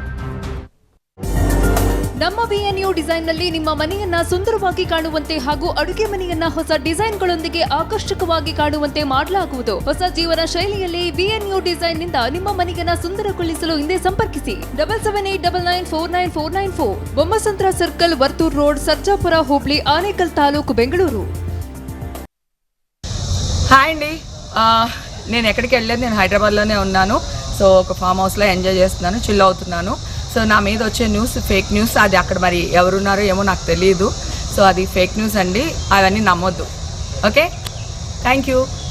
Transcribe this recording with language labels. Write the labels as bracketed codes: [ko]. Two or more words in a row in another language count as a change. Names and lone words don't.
[kn] ನಮ್ಮ BNU ಡಿಸೈನ್ನಲ್ಲಿ ನಿಮ್ಮ ಮನೆಯನ್ನ ಸುಂದರವಾಗಿ ಕಾಣುವಂತೆ ಹಾಗೂ ಅಡುಗೆ ಮನೆಯನ್ನ ಹೊಸ ಡಿಸೈನ್ಗಳೊಂದಿಗೆ ಆಕರ್ಷಕವಾಗಿ ಕಾಣುವಂತೆ ಮಾಡಲಾಗುವುದು. ಹೊಸ ಜೀವನ ಶೈಲಿಯಲ್ಲಿ BNU ಡಿಸೈನ್ನಿಂದ ನಿಮ್ಮ ಮನೆಯನ್ನ ಸುಂದರಗೊಳಿಸಲು ಹಿಂದೆ ಸಂಪರ್ಕಿಸಿ 7789949494, ಬೊಮ್ಮಸಂದ್ರ ಸರ್ಕಲ್, ವರ್ತೂರ್ ರೋಡ್, ಸರ್ಜಾಪುರ ಹೋಬಳಿ, ಆನೇಕಲ್ ತಾಲೂಕು, ಬೆಂಗಳೂರು. [te] హాయ్ అండి, నేను ఎక్కడికి వెళ్ళలేదు, నేను హైదరాబాద్లోనే ఉన్నాను. సో ఒక ఫామ్ హౌస్లో ఎంజాయ్ చేస్తున్నాను, చిల్ అవుతున్నాను. సో నా మీద వచ్చే న్యూస్ [en] fake news, [te] అది అక్కడ మరి ఎవరున్నారో ఏమో నాకు తెలియదు. సో అది [en] fake news [te] అండి, అవన్నీ నమ్మొద్దు. ఓకే, [en] thank you.